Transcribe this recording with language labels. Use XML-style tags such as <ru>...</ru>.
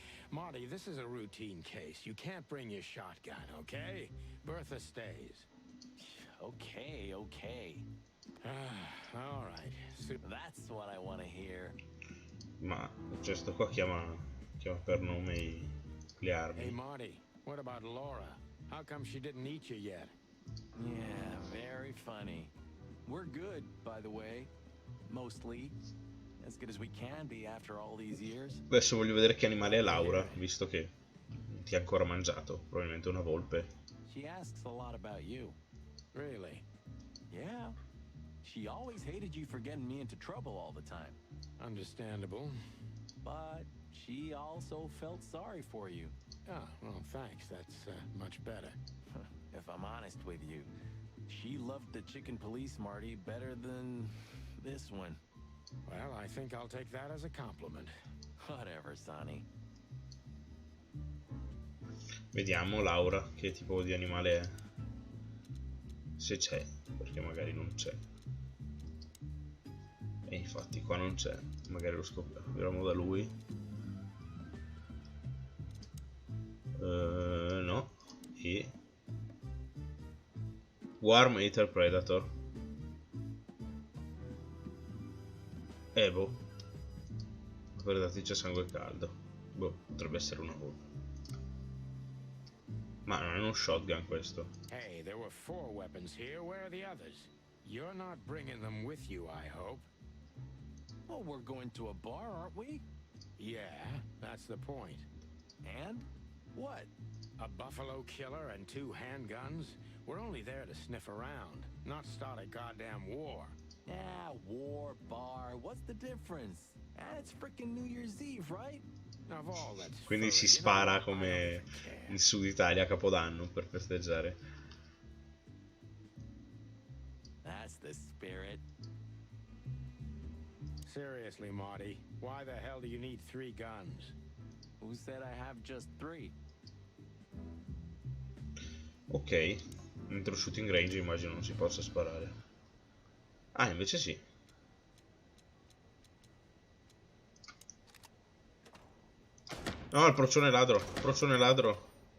<en>Marty, this is a routine case. You can't bring your shotgun, okay? Bertha stays. Okay, okay. All right. That's what I want to hear.</en> <it>Ma cioè sto qua chiama per nome le armi.</it> <en>Marty, what about Laura? How come she didn't eat you yet? Yeah, very funny. We're good, by the way. Mostly. As good as we can be after all these years.</en> <it>Adesso voglio vedere che animale è Laura, visto che ti ha ancora mangiato, probabilmente una volpe.</it> <en>She asks a lot about you. Really? Yeah. She always hated you for getting me into trouble all the time. Understandable. But she also felt sorry for you. Ah, well, thanks. That's much better. If I'm honest with you, she loved the chicken police Marty better than this one. Well, I think I'll take that as a compliment. Whatever, Sonny.</en> <it>Vediamo Laura che tipo di animale è. Se c'è, perché magari non c'è. E infatti qua non c'è, magari lo scopriremo da lui. No. E Warm Eater Predator. Boh. Predatrice a sangue caldo. Boh, potrebbe essere una volpe. Ma non è uno shotgun questo.</it> <en>Hey, there were 4 weapons here. Where are the others? You're not bringing them with you, I hope. Well, we're going to a bar, aren't we? Yeah, that's the point. And? What? A buffalo killer and 2 handguns? We're only there to sniff around, not start a goddamn war. Yeah, war, bar, what's the difference? And it's frickin' New Year's Eve, right? Of all that's</en> <it>Quindi si</it> <en>furry,</en> <it>spara</it> <en>I</en> <it>come</it> <en>don't even care.</en> <it>in Sud Italia a Capodanno per festeggiare.</it> <en>That's the spirit. Seriously, Marty, why the hell do you need 3 guns? Who said I have just 3?</en> <it>Ok, entro shooting range immagino non si possa sparare. Ah, invece sì. No, il procione ladro, il procione ladro.</it>